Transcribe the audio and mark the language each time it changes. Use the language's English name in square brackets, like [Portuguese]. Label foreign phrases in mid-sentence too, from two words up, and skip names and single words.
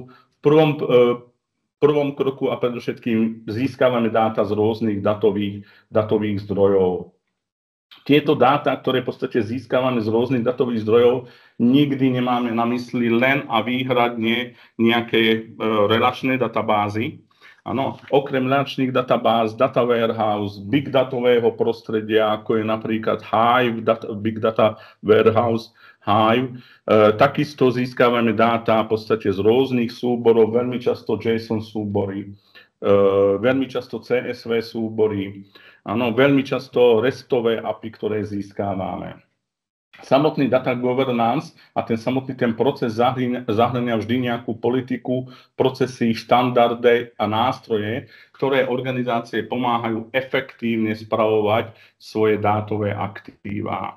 [Slovak] V prvom kroku a predovšetkým získavame dáta z rôznych datových zdrojov. Tieto dáta, ktoré v podstate získavame z rôznych datových zdrojov, nikdy nemáme na mysli len a výhradne nejaké relačné databázy. Áno, okrem relačných databáz, [English] data warehouse, [Slovak] big datového prostredia, ako je napríklad Hive, [English] big data warehouse, [Slovak] Hive. Takisto získavame dáta v podstate z rôznych súborov, veľmi často JSON súbory, veľmi často CSV súbory, áno, veľmi často RESTové API, ktoré získávame. Samotný [English] data governance [Slovak] a ten proces zahŕňa vždy nejakú politiku, procesy, štandardy a nástroje, ktoré organizácie pomáhajú efektívne spravovať svoje dátové aktíva.